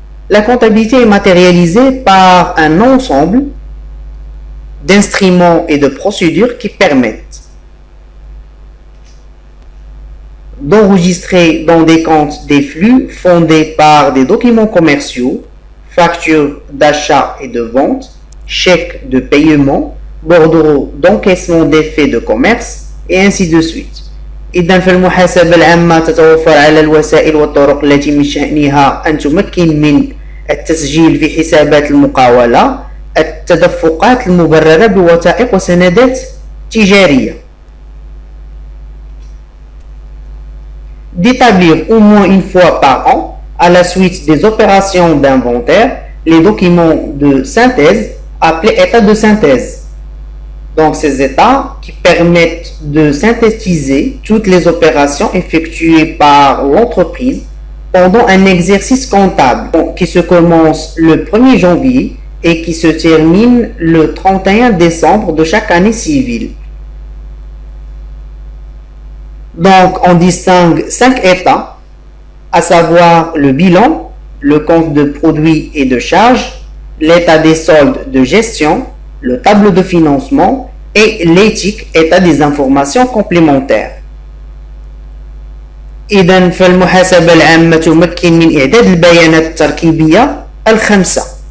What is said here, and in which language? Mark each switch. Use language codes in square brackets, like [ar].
[fr] La comptabilité est matérialisée par un ensemble d'instruments et de procédures qui permettent d'enregistrer dans des comptes des flux fondés par des documents commerciaux, factures d'achat et de vente, chèques de paiement, bordereaux d'encaissement des faits de commerce et ainsi de suite. [ar] إذن فالمحاسبة العامة تتوفر على الوسائل والطرق التي من شأنها أن تمكن من التسجيل في حسابات المقاولة، التدفقات المبررة بوثائق وسندات تجارية. [fr] D'établir au moins une fois par an, à la suite des opérations d'inventaire, les documents de synthèse appelés états de synthèse. Donc ces états qui permettent de synthétiser toutes les opérations effectuées par l'entreprise pendant un exercice comptable qui se commence le 1er janvier et qui se termine le 31 décembre de chaque année civile. Donc on distingue 5 états, à savoir le bilan, le compte de produits et de charges, l'état des soldes de gestion, le tableau de financement et l'éthique, état des informations complémentaires. [ar] إذن فالمحاسبة العامة تمكن من إعداد البيانات التركيبية الخمسة.